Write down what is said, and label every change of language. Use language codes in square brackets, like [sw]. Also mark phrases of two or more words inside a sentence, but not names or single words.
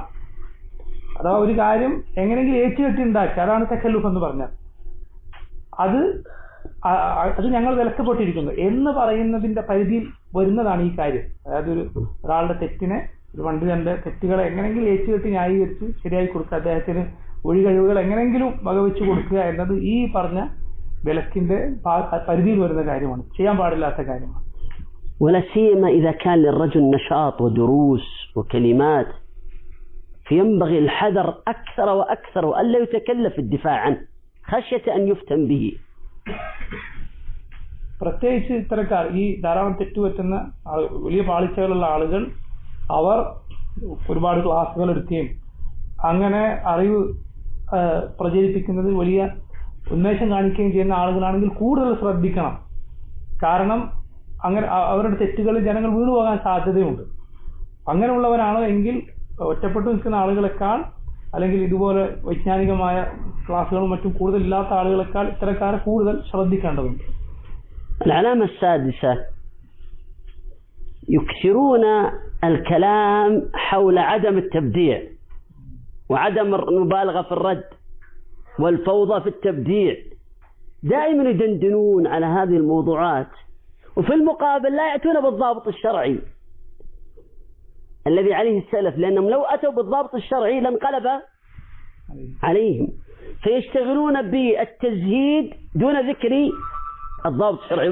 [ml] അഥവാ ഒരു കാര്യം എങ്ങനെയെങ്കിലും ഏറ്റുകെട്ടി ഉണ്ടാക്കുക, അതാണ് തകല്ലുഫ് എന്ന് പറഞ്ഞാൽ, അത് ഞങ്ങൾ വിലക്കപ്പെട്ടിരിക്കുന്നു എന്ന് പറയുന്നതിന്റെ പരിധിയിൽ വരുന്നതാണ് ഈ കാര്യം. അതായത് ഒരാളുടെ തെറ്റിനെ, ഒരു പണ്ഡിതന്റെ തെറ്റുകളെ എങ്ങനെയെങ്കിലും ഏറ്റുകെട്ടി ന്യായീകരിച്ച് ശരിയായി കൊടുക്കുക, അദ്ദേഹത്തിന് ഒഴികഴിവുകൾ എങ്ങനെയെങ്കിലും വകവെച്ച് കൊടുക്കുക എന്നത് ഈ പറഞ്ഞ വിലക്കിന്റെ പരിധിയിൽ വരുന്ന കാര്യമാണ്, ചെയ്യാൻ പാടില്ലാത്ത കാര്യമാണ്. [ar] ولا سيما إذا كان للرجل نشاط ودروس وكلمات فينبغي الحذر أكثر وأكثر وألا يتكلف الدفاع عنه خشية أن يفتن به. [ml] പ്രത്യേകിച്ച് ഇത്തരക്കാർ ഈ ധാരാളം തെറ്റുപറ്റുന്ന വലിയ പാളിച്ചകളുള്ള ആളുകൾ അവർ ഒരുപാട് ക്ലാസുകൾ എടുക്കുകയും അങ്ങനെ അറിവ് പ്രചരിപ്പിക്കുന്നത് വലിയ ഉന്മേഷം കാണിക്കുകയും ചെയ്യുന്ന ആളുകളാണെങ്കിൽ കൂടുതൽ ശ്രദ്ധിക്കണം. കാരണം അങ്ങനെ അവരുടെ തെറ്റുകളിൽ ജനങ്ങൾ വീണുപോകാൻ സാധ്യതയുണ്ട്. അങ്ങനെയുള്ളവരാണ് എങ്കിൽ ഒറ്റപ്പെട്ടു നിൽക്കുന്ന ആളുകളെക്കാൾ അല്ലെങ്കിൽ ഇതുപോലെ വൈജ്ഞാനികമായ ക്ലാസുകളും മറ്റും കൂടുതൽ ഇല്ലാത്ത ആളുകളെക്കാൾ ഇത്തരക്കാരെ കൂടുതൽ ശ്രദ്ധിക്കേണ്ടതുണ്ട്. [ar] العلامة السادسة يكثرون الكلام حول عدم التبديع وعدم المبالغة في الرد والفوضى في التبديع. دائما يدندنون على هذه الموضوعات وفي المقابل لا يأتون بالضابط الشرعي الذي عليه السلف، لأنهم لو أتوا بالضابط الشرعي لانقلب عليهم، فيشتغلون بالتزهيد دون ذكر الضابط الشرعي.